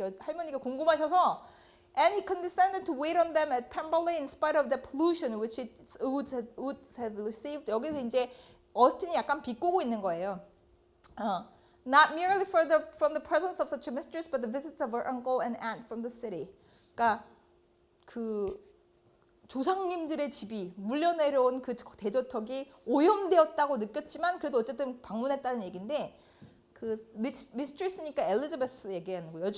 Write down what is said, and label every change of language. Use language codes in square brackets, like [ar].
[ko] 할머니가 궁금하셔서 [en] And he condescended to wait on them at Pemberley in spite of the pollution which it would have received. [ko] 여기서 이제 어스틴이 약간 비꼬고 있는 거예요. [en] Not merely from the presence of such a mistress, but the visits of her uncle and aunt from the city. [ko] 그러니까 조상님들의 집이 물려내려온 그 대저택이 오염되었다고 느꼈지만 그래도 어쨌든 방문했다는 얘기인데 미스트리스니까 엘리자베스 얘기하는 거예요.